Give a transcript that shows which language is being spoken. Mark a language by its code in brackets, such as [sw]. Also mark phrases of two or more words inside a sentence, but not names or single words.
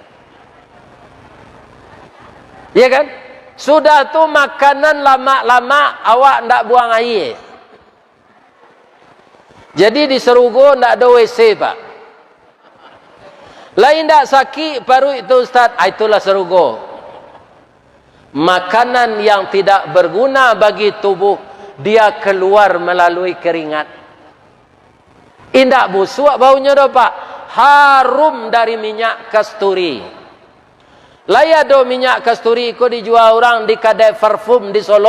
[id] Ya kan? [min] Sudah tu makanan lama-lama awak ndak buang air. Jadi di sarugo ndak ada WC Pak. Lain ndak sakit baru itu Ustaz, itulah sarugo. [id] Makanan yang tidak berguna bagi tubuh, dia keluar melalui keringat. [min] Indak busuk baunya dah pak. Harum dari minyak kasturi. Layado minyak kasturi ko dijual orang di kedai parfum di Solo.